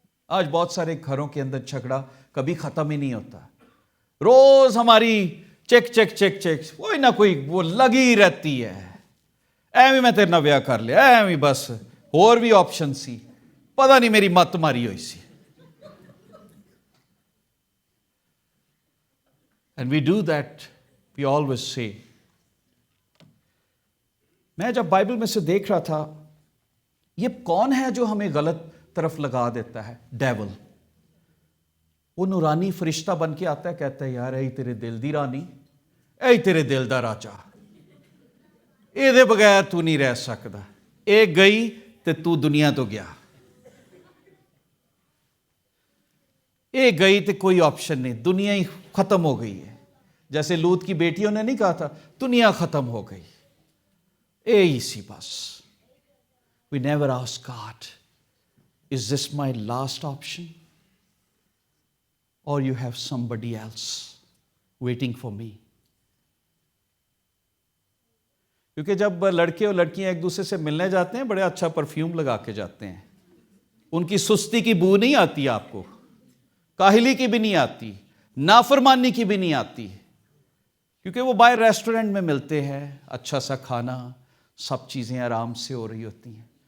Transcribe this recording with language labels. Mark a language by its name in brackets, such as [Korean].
[Urdu] آج بہت سارے گھروں کے اندر جھگڑا کبھی ختم ہی نہیں ہوتا. روز ہماری چیک چیک چیک چیک، کوئی نہ کوئی وہ لگی رہتی ہے. [Punjabi] ایویں میں تیرے نال بیاہ کر لیا، ایویں بس، اور بھی آپشن سی، پتہ نہیں میری مت ماری ہوئی سی. [English] And we do that, we always say. [Urdu] میں جب بائبل میں سے دیکھ رہا تھا یہ کون ہے جو ہمیں غلط طرف لگا دیتا ہے؟ ڈیول. وہ نورانی فرشتہ بن کے آتا ہے، کہتا ہے یار [Punjabi] اے تیرے دل دی رانی، اے تیرے دل دا راجا، [Urdu] اے دے بغیر تو نہیں رہ سکتا، [Punjabi] اے گئی تے تو دنیا تو گیا، اے گئی تے کوئی آپشن نہیں، [Urdu] دنیا ہی ختم ہو گئی ہے. جیسے لوط کی بیٹیوں نے نہیں کہا تھا دنیا ختم ہو گئی، اے اسی بس. [English] We never ask God, is this my last option? Or you have somebody else waiting for me? [Urdu] کیونکہ جب لڑکے اور لڑکیاں ایک دوسرے سے ملنے جاتے ہیں بڑے اچھا پرفیوم لگا کے جاتے ہیں. ان کی سستی کی بو نہیں آتی آپ کو، کاہلی کی بھی نہیں آتی، نافرمانی کی بھی نہیں آتی، کیونکہ وہ باہر ریسٹورنٹ میں ملتے ہیں، اچھا سا کھانا، سب چیزیں آرام سے ہو رہی ہوتی ہیں.